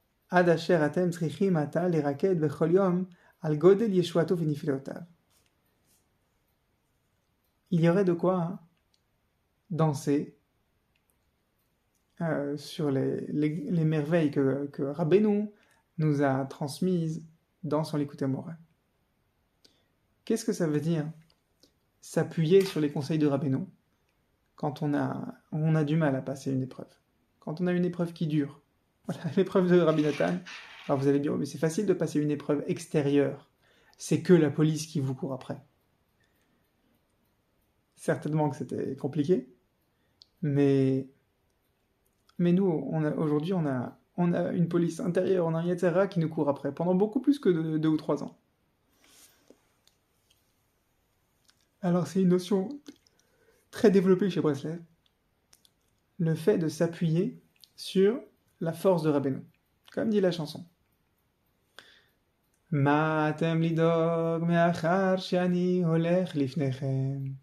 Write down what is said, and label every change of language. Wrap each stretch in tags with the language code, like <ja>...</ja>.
<he>עד אשר אתם צריכים עתה לרקד בכל יום על גודל ישועתו ונפלאותיו.</he> <fr>Il y aurait de quoi danser sur les merveilles que Rabbeinu nous a transmises dans son Likutei Moharan. Qu'est-ce que ça veut dire s'appuyer sur les conseils de Rabbeinu quand on a du mal à passer une épreuve, quand on a une épreuve qui dure? Voilà, l'épreuve de Rabbi Nathan. Alors vous allez dire, mais c'est facile de passer une épreuve extérieure. C'est que la police qui vous court après. Certainement que c'était compliqué, mais nous, aujourd'hui, on a une police intérieure, on a un Yetzer Hara qui nous court après, pendant beaucoup plus que 2 ou 3 ans. Alors c'est une notion très développée chez Breslev, le fait de s'appuyer sur la force de Rabbeinu, comme dit la chanson.</fr> <he>מה אתם לדאוג מאחר שאני הולך לפניכם?</he>